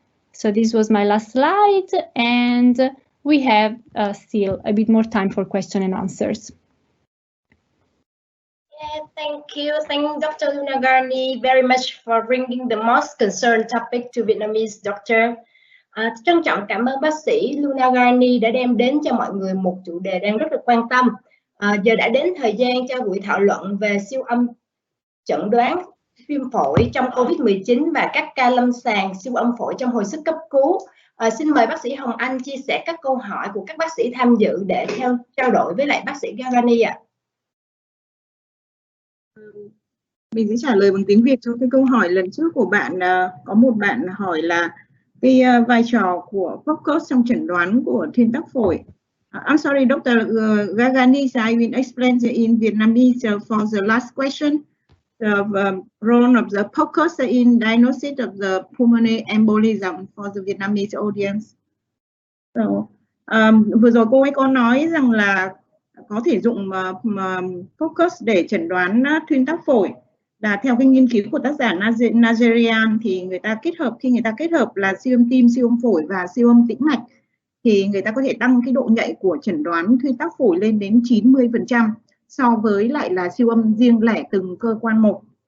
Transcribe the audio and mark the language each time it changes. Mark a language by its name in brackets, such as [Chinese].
[English] So this was my last slide, and we have still a bit more time for question and answers. Yeah, thank you. Thank Dr. Luna Gargani very much for bringing the most concerned topic to Vietnamese doctor. [Vietnamese] Trân trọng cảm ơn bác sĩ Luna Gargani đã đem đến cho mọi người một chủ đề đang rất là quan tâm. Giờ đã đến thời gian cho buổi thảo luận về siêu âm chẩn đoán viêm phổi trong COVID-19 và các ca lâm sàng siêu âm phổi trong hồi sức cấp cứu. Xin mời bác sĩ Hồng Anh chia sẻ các câu hỏi của các bác sĩ tham dự để trao đổi với lại bác sĩ Gargani ạ. Mình sẽ trả lời bằng tiếng Việt cho cái câu hỏi lần trước của bạn. Có một bạn hỏi là cái vai trò của focus trong chẩn đoán của thuyên tắc phổi. [English] I'm sorry, Dr. Gargani, I will explain in Vietnamese for the last question. The role of the focus in diagnosis of the pulmonary embolism for the Vietnamese audience. [Vietnamese] So, vừa rồi cô ấy có nói rằng là có thể dùng focus để chẩn đoán thuyên tắc phổi, là theo cái nghiên cứu của tác giả Nigerian thì người ta khi người ta kết hợp là siêu âm tim, siêu âm phổi và siêu âm tĩnh mạch thì người ta có thể tăng cái độ nhạy của chẩn đoán thuyên tắc phổi lên đến 90% so với lại là siêu âm riêng lẻ từng cơ quan một.